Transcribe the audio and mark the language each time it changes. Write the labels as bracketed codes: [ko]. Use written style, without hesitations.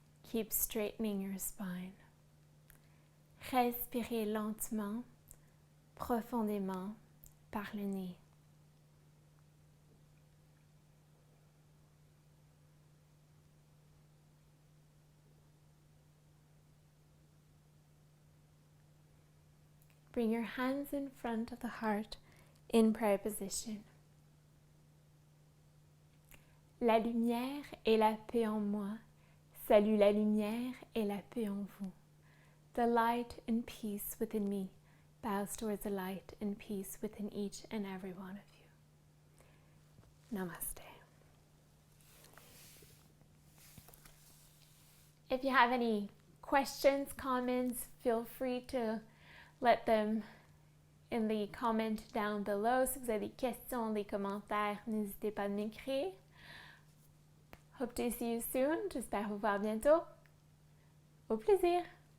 [en] Keep straightening your spine. [fr] Respirez lentement, profondément par le nez. [en] Bring your hands in front of the heart in prayer position. [fr] La lumière et la paix en moi. Salue la lumière et la paix en vous. [en] The light and peace within me bows towards the light and peace within each and every one of you. Namaste. If you have any questions, comments, feel free to let them in the comment down below. [fr] Si vous avez des questions, des commentaires, n'hésitez pas à m'écrire. [en] Hope to see you soon. [fr] J'espère vous voir bientôt. Au plaisir!